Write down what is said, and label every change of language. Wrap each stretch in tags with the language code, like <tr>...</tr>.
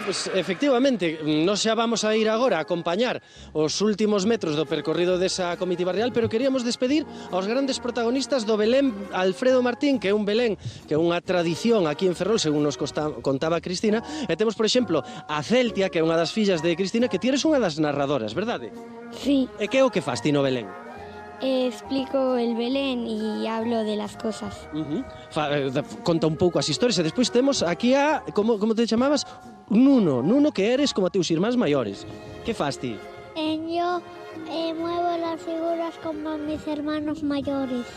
<gl>Pues efectivamente, non xa vamos a ir agora a acompañar os últimos metros do percorrido desa comitiva real, pero queríamos despedir aos grandes protagonistas do Belén Alfredo Martín, que é un Belén, que é unha tradición aquí en Ferrol, según nos contaba Cristina, e temos, por exemplo, a Celtia, que é unha das fillas de Cristina, que ti eres unha das narradoras, verdade? Sí. E que é o que fas ti no Belén?</gl> <es>Explico el Belén y hablo de las cosas.</es> <gl>Conta un pouco as historias e despois temos aquí a, como te chamabas? Nuno, que eres como teus irmáns maiores. Que fas ti?</gl> <es>Yo muevo las figuras como mis hermanos mayores.</es>